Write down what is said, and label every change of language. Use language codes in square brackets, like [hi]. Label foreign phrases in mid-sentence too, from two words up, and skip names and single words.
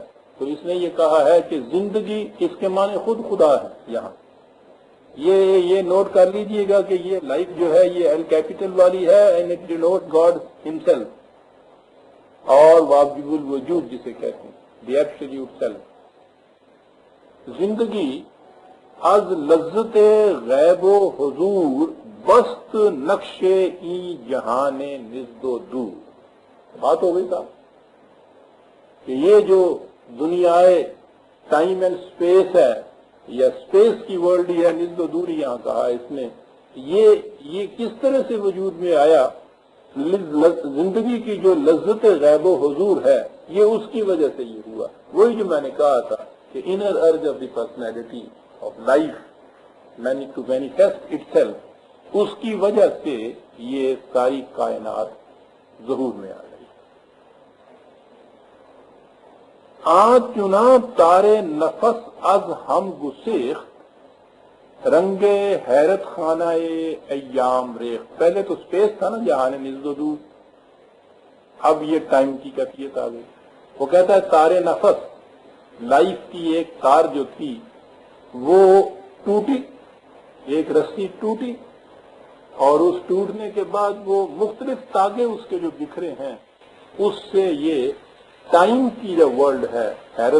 [ur] تو اس نے یہ کہا ہے کہ زندگی اس کے معنی خود خدا ہے۔ یہاں یہ نوٹ کر لیجئے گا کہ یہ لائف جو ہے یہ [en] L capital [ur] والی ہے، [en] and it denote God himself, [ur] اور [ar] واجب الوجود [ur] جسے کہتے ہیں [en] the absolute self. [fa] زندگی از لذت غیب و حضور بست نقش ای جہان نزد و دور۔ [ur] بات ہو گئی صاحب کہ یہ جو دنیا [en] time and space [ur] ہے یا اسپیس کی ورلڈ ہی ہے، [fa] نزد و دور [ur] یہاں کہا اس نے، یہ کس طرح سے وجود میں آیا؟ زندگی کی جو لذت [fa] غیب و حضور [ur] ہے یہ اس کی وجہ سے یہ ہوا۔ وہی جو میں نے کہا تھا کہ [en] inner urge of the personality of life to manifest itself, [ur] اس کی وجہ سے یہ ساری کائنات ظہور میں آ گئی۔ [fa] آن چنا تارے نفس از ہم گسیخت رنگے حیرت خانہ ایام ریخ، [ur] پہلے تو سپیس تھا نا [fa] جہان نزد و دور، [ur] اب یہ ٹائم کی کیفیت آ گئی۔ وہ کہتا ہے [fa] تارے نفس، [ur] لائف کی ایک تار جو تھی وہ ٹوٹی، ایک رسی ٹوٹی، اور اس ٹوٹنے کے بعد وہ مختلف تاگے اس کے جو بکھرے ہیں، اس سے یہ ٹائم کی جو ورلڈ ہے حیرت